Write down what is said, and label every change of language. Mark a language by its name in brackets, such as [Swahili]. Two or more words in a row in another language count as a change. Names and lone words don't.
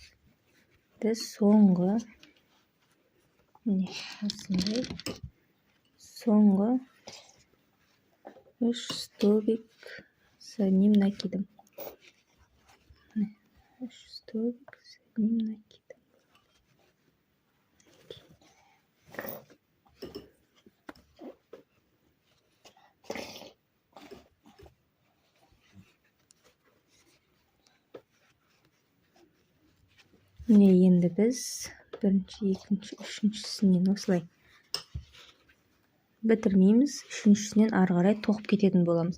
[Kazakh] Соңғы, осындай, соңғы [Russian] 3 столбик за ним накидом. 3 столбик за ним накидом. [Kazakh] Міне енді біз бірінші, екінші, үшіншісінен осылай бітірмейміз, үшіншісінен ары қарай тоқып кететін боламыз.